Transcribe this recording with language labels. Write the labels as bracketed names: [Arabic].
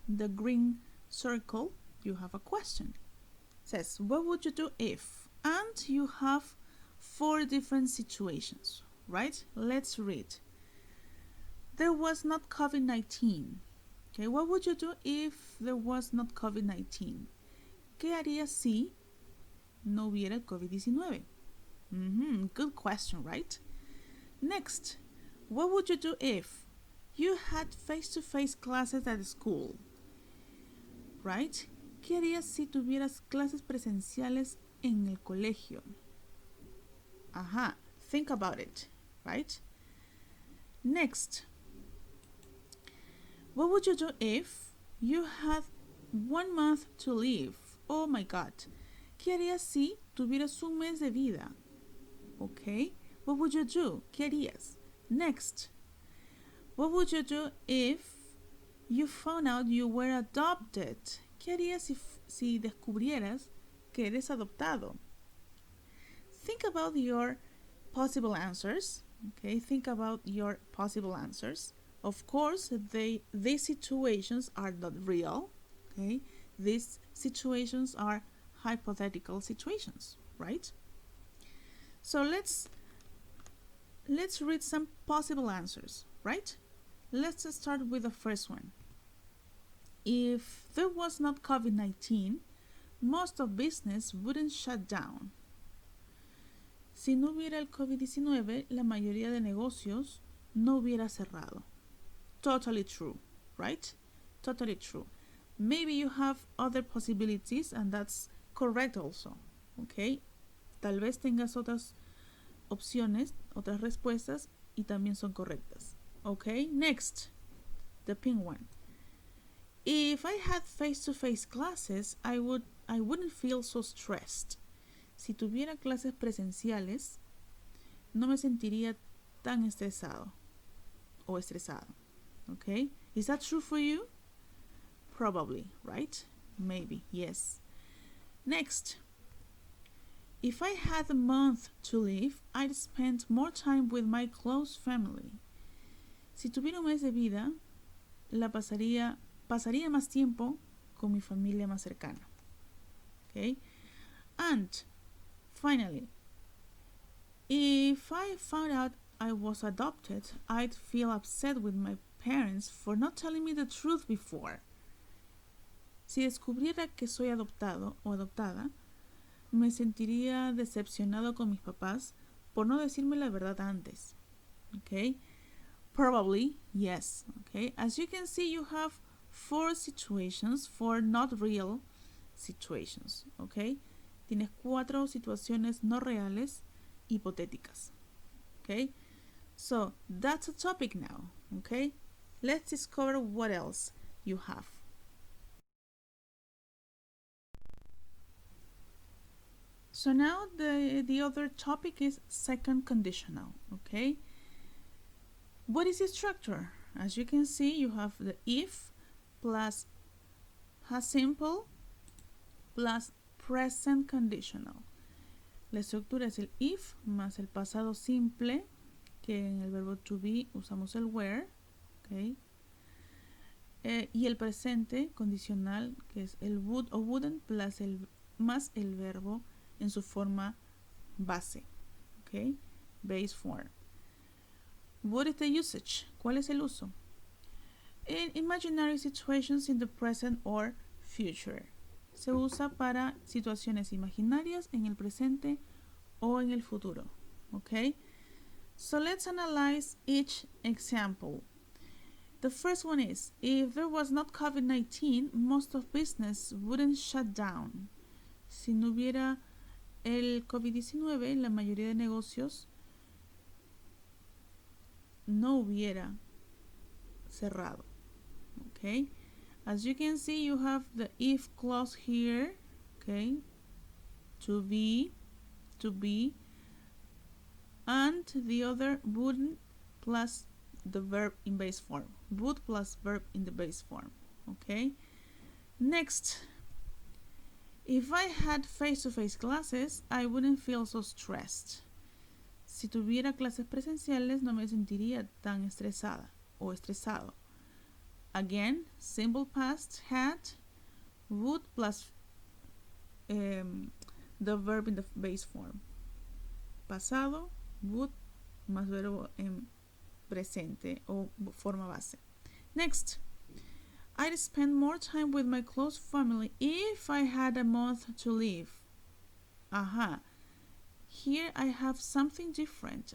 [English] The green circle, you have a question. It says, what would you do if? And you have 4 different situations, right? Let's read. There was not COVID-19. Okay, what would you do if there was not COVID-19? [Spanish] ¿Qué harías si no hubiera el COVID-19? [English] Good question, right? Next, what would you do if you had face-to-face classes at school? Right? [Spanish] ¿Qué harías si tuvieras clases presenciales en el colegio? [English] Think about it, right? Next, what would you do if you had 1 month to live? Oh my God. [Spanish] ¿Qué harías si tuvieras un mes de vida? [English] Okay, what would you do? [Spanish] ¿Qué harías? [English] Next, what would you do if you found out you were adopted? [Spanish] ¿Qué harías si descubrieras que eres adoptado? [English] Think about your possible answers. Okay, think about your possible answers. Of course, these situations are not real. Okay, these situations are hypothetical situations, right? So let's read some possible answers, right? Let's start with the first one. If there was not COVID-19, most of business wouldn't shut down. [Spanish] Si no hubiera el COVID-19, la mayoría de negocios no hubiera cerrado. [English] Totally true, right? Totally true. Maybe you have other possibilities and that's correct also, okay? [Spanish] Tal vez tengas otras opciones, otras respuestas y también son correctas. [English] Okay, next, the pink one. If I had face-to-face classes, I wouldn't feel so stressed. [Spanish] Si tuviera clases presenciales, no me sentiría tan estresado o estresado. [English] Okay, is that true for you? Probably, right? Maybe, yes. Next, if I had a month to live, I'd spend more time with my close family. [Spanish] Si tuviera un mes de vida, pasaría más tiempo con mi familia más cercana. [English] Okay? And finally, if I found out I was adopted, I'd feel upset with my parents for not telling me the truth before. [Spanish] Si descubriera que soy adoptado o adoptada, me sentiría decepcionado con mis papás por no decirme la verdad antes. [English] Okay? Probably, yes. Okay? As you can see, you have 4 situations, 4 not real situations. Okay? [Spanish] Tienes 4 situaciones no reales, hipotéticas. [English] Okay? So, that's a topic now. Okay? Let's discover what else you have. So now the other topic is second conditional, okay? What is the structure? As you can see, you have the if plus past simple plus present conditional. [Spanish] La estructura es el if más el pasado simple, que en el verbo to be usamos el were, okay? Y el presente condicional, que es el would o wouldn't más el verbo en su forma base, okay? Base form. [English] What is the usage? [Spanish] ¿Cuál es el uso? [English] In imaginary situations in the present or future. [Spanish] Se usa para situaciones imaginarias en el presente o en el futuro, okay? [English] So let's analyze each example. The first one is, if there was not COVID-19, most of business wouldn't shut down. [Spanish] Si no hubiera el COVID-19, la mayoría de negocios no hubiera cerrado. [English] Okay? As you can see, you have the if clause here, okay? To be, and the other would plus the verb in base form. Would plus verb in the base form. Okay? Next, if I had face-to-face classes, I wouldn't feel so stressed. [Spanish] Si tuviera clases presenciales, no me sentiría tan estresada o estresado. [English] Again, simple past had, would plus the verb in the base form. [Spanish] Pasado, would más verbo en presente o forma base. [English] Next, I'd spend more time with my close family if I had a month to live. Aha. Here I have something different.